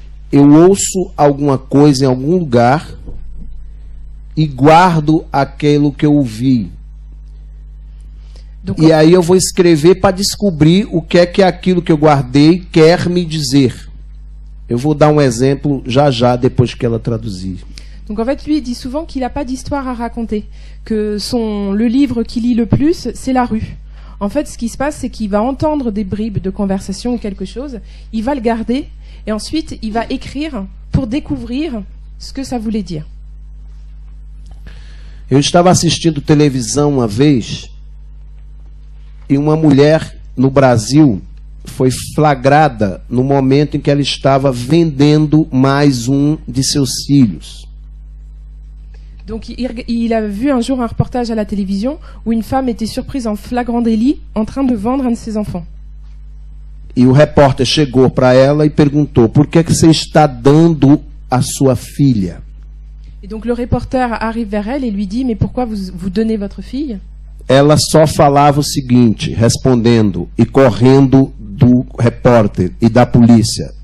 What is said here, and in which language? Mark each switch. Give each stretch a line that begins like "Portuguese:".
Portuguese: Eu ouço alguma coisa em algum lugar e guardo aquilo que eu ouvi. E aí eu vou escrever para descobrir o que é aquilo que eu guardei quer me dizer. Eu vou dar um exemplo já depois que ela traduzir.
French: Donc en fait, lui, il dit souvent qu'il n'a pas d'histoire à raconter, que le livre qu'il lit le plus, c'est La Rue. En fait, ce qui se passe, c'est qu'il va entendre des bribes de conversation ou quelque chose, il va le garder, et ensuite, il va écrire pour découvrir ce que ça voulait dire.
Portuguese: Eu estava assistindo televisão uma vez, e uma mulher no Brasil foi flagrada no momento em que ela estava vendendo mais um de seus filhos.
French: Donc il a vu un jour un reportage à la télévision où une femme était surprise en flagrant délit en train de vendre un de ses enfants.
Portuguese: E o repórter chegou para ela e perguntou: por que você está dando a sua filha?
French: Et donc le reporter arrive vers elle et lui dit: mais pourquoi vous donnez votre fille?
Portuguese: Ela só falava o seguinte, respondendo e correndo do repórter e da polícia.